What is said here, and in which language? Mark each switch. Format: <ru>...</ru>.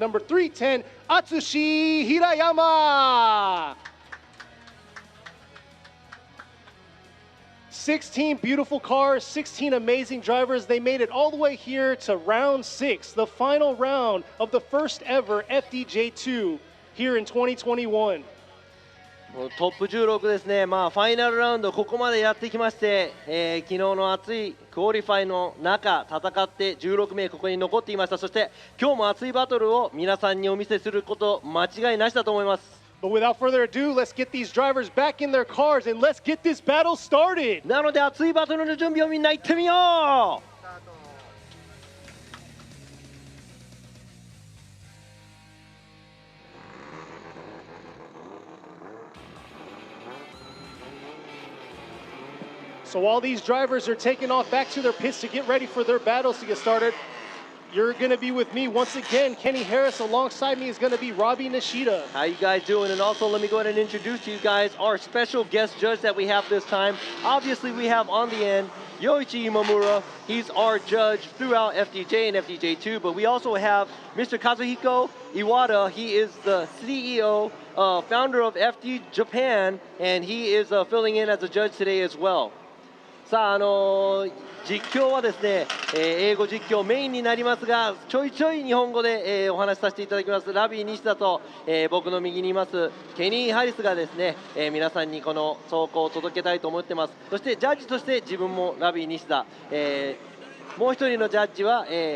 <en>Number 310, Atsushi Hirayama. 16 beautiful cars, 16 amazing drivers. They made it all the way here to round 6, the final round of the first ever FDJ2 here in 2021.</en> <ja>トップ16ですね、ファイナルラウンドここまでやってきまして、昨日の熱いクオリファイの中戦って16名ここに残っていました。そして今日も熱いバトルを皆さんにお見せすること間違いなしだと思います。</ja> <en>But without further ado, let's get these drivers back in their cars and let's get this battle started.</en> <ja>なので熱いバトルの準備をみんな行ってみよう。</ja> <en>So while these drivers are taking off back to their pits to get ready for their battles to get started, you're going to be with me once again. Kenny Harris alongside me is going to be Robbie Nishida. How you guys doing? And also let me go ahead and introduce to you guys our special guest judge that we have this time. Obviously we have on the end Yoichi Imamura. He's our judge throughout FDJ and FDJ2, but we also have Mr. Kazuhiko Iwata. He is the CEO, founder of FD Japan, and he is filling in as a judge today as well.</en> <ja>さあ、実況はですね、英語実況メインになりますが、ちょいちょい日本語で、お話しさせていただきます。ラビー西田と、僕の右にいますケニー・ハリスがですね、皆さんにこの走行を届けたいと思ってます。そしてジャッジとして自分もラビー西田、もう一人のジャッジは、</ja>